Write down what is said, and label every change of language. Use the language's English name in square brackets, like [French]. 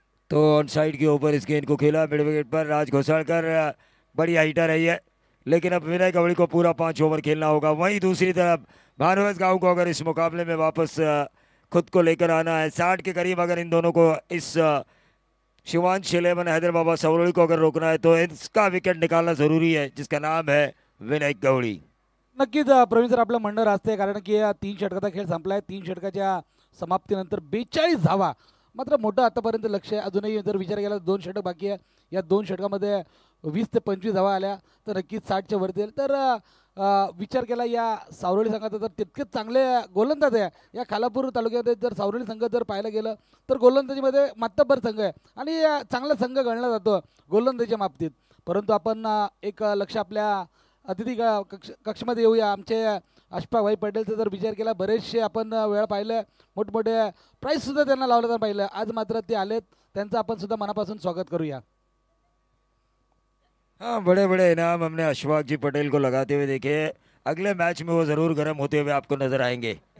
[Hindi] तो on side के ऊपर इस गेंद को खेला मिड विकेट पर राज घोसालकर बड़ी हाइटर रही है, लेकिन अब विनय गवड़ी को पूरा 5 ओवर खेलना होगा। वहीं दूसरी तरफ भानुवंश गांव को अगर इस मुकाबले में वापस खुद को लेकर आना है 60 के करीब, अगर इन दोनों को इस शिवांश 11 हैदर बाबा सवरोली को अगर रोकना है तो इसका विकेट निकालना जरूरी है, जिसका नाम है विनय गवळी। [Marathi] नक्कीच प्रवीण सर आपलं म्हणणं असते, कारण की या 3 षटकाचा खेळ संपलाय। 3 षटकाच्या समाप्तीनंतर 42 धावा, मात्र मोठं आतापर्यंत लक्ष आहे। अजूनही जर विचार केला 2 षटक बाकी आहे, या 2 षटकामध्ये 20 ते 25 धावा आल्या तर नक्कीच 60च्या वरती येईल। तर विचार केला या सावरोली संघाचा तर तितकेच चांगले गोलंदाज आहे। या खालापूर तालुक्यामध्ये जर सावरोली संघ जर पाहायला गेलं तर गोलंदाजीमध्ये मातब्बर संघ आहे आणि चांगला संघ गणला जातो गोलंदाजीच्या बाबतीत। परंतु आपण एक लक्ष आपल्या अतिथी कक्षामध्ये येऊया। आमचे अशफाकभाई पटेलचा जर विचार केला बरेचसे आपण वेळ पाहिले, मोठमोठे प्राईजसुद्धा त्यांना लावलं तर पाहिलं, आज मात्र ते आलेत, त्यांचं आपण सुद्धा मनापासून स्वागत करूया। [Hindi] हाँ, बड़े बड़े इनाम हमने अशफाक जी पटेल को लगाते हुए देखे। अगले मैच में वो जरूर गर्म होते हुए आपको नजर आएंगे।